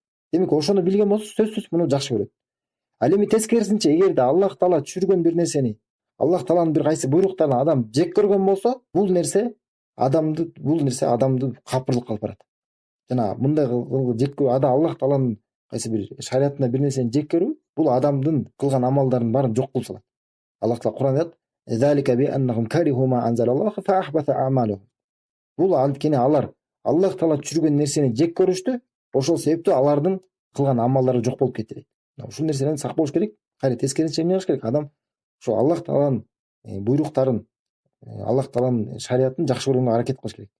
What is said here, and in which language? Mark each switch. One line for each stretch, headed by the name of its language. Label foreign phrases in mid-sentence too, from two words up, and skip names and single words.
Kyrgyz: Демек ошону билген болсо сөзсүз муну жакшы көрөт. Ал эми тескерисинче, эгерде Аллах Таала түшүргөн бир нерсени, Аллах Тааланын бир кайсы буйруктарын адам жек көргөн болсо, бул нерсе адамды капырлыкка алып барат. Жана мындай жек көрүү, Аллах Тааланын кайсы бир шариятында бир нерсени жек көрүү, бул адамдын кылган амалдарынын баарын жок кылып салат. Аллах Таала Куранда айтат:
Arabic: "ذلك بأنهم كرهوا ما أنزل الله فأحبط أعمالهم."
Kyrgyz: Бул анткени алар Аллах Таала түшүргөн нерсени жек көрүштү, ошол себептүү алардын кылган амалдары жок болуп кетти. Ушул нерседен сак болуш керек. Кайра тескерисинче эмне кылыш керек? Адам ошо Аллах Тааланын буйруктарын, Аллах Тааланын шариятын жакшы көрүүгө аракет кылыш керек.